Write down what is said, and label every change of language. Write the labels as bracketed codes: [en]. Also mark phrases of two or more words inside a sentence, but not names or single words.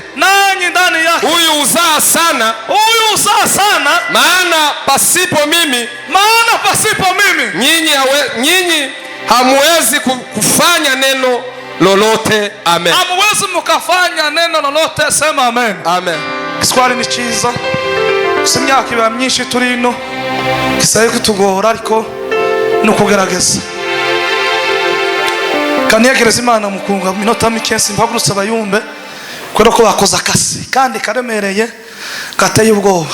[sw] Huyu uzaa sana, maana pasipo mimi nyinyi hamuwezi kufanya neno lolote. Amen. Hamuwezi mukafanya neno lolote. Sema amen. Amen. [rw] Kiswahili ni cyiza, gusa imyaka iba myinshi turi ino, gisaye kutugora ariko ni ukugerageza. Kaniyegereza Imana mukunga minota mike simpagurutse abayumbe kubera ko bakoze akasi kandi karemereye gateye ubwoba.